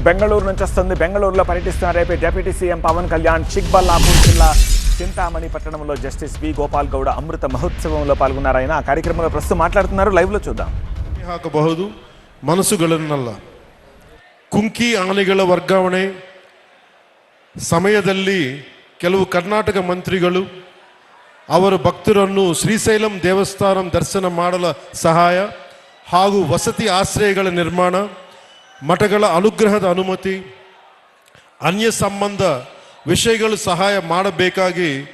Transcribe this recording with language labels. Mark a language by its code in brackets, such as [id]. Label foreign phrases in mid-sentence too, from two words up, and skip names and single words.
[te] బెంగళూరు నుంచి వస్తుంది. బెంగళూరులో పర్యటిస్తున్న రేపే [en] deputy CM [te] పవన్ కళ్యాణ్ చిక్బల్లాపూర్ జిల్లా చింతామణి పట్టణంలో జస్టిస్ వి గోపాల్ గౌడ అమృత మహోత్సవంలో పాల్గొన్నారు. ఆయన ఆ కార్యక్రమంలో ప్రస్తుతం మాట్లాడుతున్నారు. లైవ్లో చూద్దాం. [kn] ಹಾಕಬಹುದು ಮನಸ್ಸುಗಳನ್ನೆಲ್ಲ ಕುಂಕಿ ಆನೆಗಳ ವರ್ಗಾವಣೆ ಸಮಯದಲ್ಲಿ ಕೆಲವು ಕರ್ನಾಟಕ ಮಂತ್ರಿಗಳು ಅವರ ಭಕ್ತರನ್ನು ಶ್ರೀಶೈಲಂ ದೇವಸ್ಥಾನ ದರ್ಶನ ಮಾಡಲು ಸಹಾಯ ಹಾಗೂ ವಸತಿ ಆಶ್ರಯಗಳ ನಿರ್ಮಾಣ ಮಠಗಳ ಅನುಗ್ರಹದ ಅನುಮತಿ ಅನ್ಯ ಸಂಬಂಧ ವಿಷಯಗಳು ಸಹಾಯ ಮಾಡಬೇಕಾಗಿ